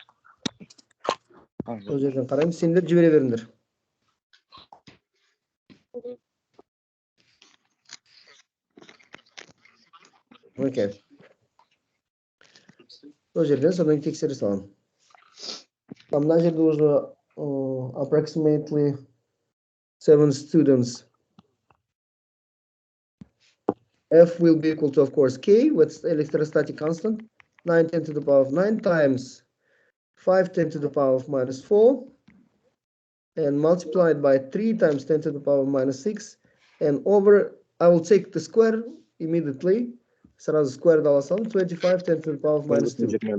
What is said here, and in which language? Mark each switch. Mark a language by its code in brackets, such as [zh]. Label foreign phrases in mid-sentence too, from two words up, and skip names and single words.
[kk] Сол жерден қараймыз. Сендер жібере беріңдер. Окей. Сол жерден содан тексере саламын. Мына жерде [en] уже approximately 7 students. F will be equal to, of course, K, what's electrostatic constant, 9 10 to the power of 9 times 5 10 to the power of minus 4, and multiplied by 3 times 10 to the power of minus 6, and over, I will take the square immediately, сразу square аласам, 25 10 to the power of minus 2.